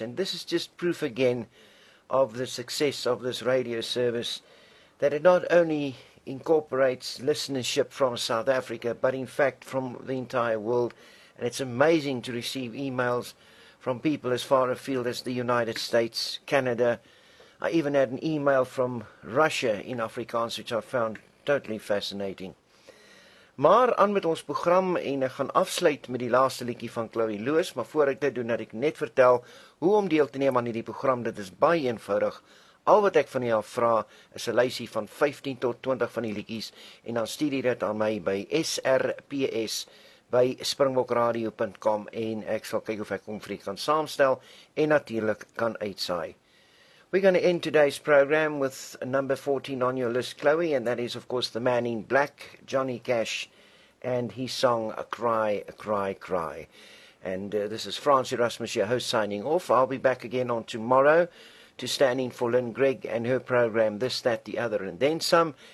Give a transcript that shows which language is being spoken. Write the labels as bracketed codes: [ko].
[en] And this is just proof again of the success of this radio service, that it not only incorporates listenership from South Africa, but in fact from the entire world. And it's amazing to receive emails from people as far afield as the United States, Canada. I even had an email from Russia in Afrikaans, which I found totally fascinating. [af] Maar aan met ons program en ek gaan afsluit met die laaste liedjie van Chloe Lewis, maar voor ek dit doen, dat ek net vertel hoe om deel te neem aan die program. Dit is baie eenvoudig. Al wat ek van jou vra is 'n lysie van 15 tot 20 van die liedjies en dan stuur dit aan my by srps@springbokradio.com en ek sal kyk of ek hom vir jou kan saamstel en natuurlik kan uitsaai. [en] We're going to end today's program with number 14 on your list, Chloe, and that is, of course, the man in black, Johnny Cash, and his song, A Cry, A Cry, Cry. And this is Franz Erasmus, your host, signing off. I'll be back again on tomorrow to stand in for Lynn Gregg and her program, This, That, The Other, and Then Some.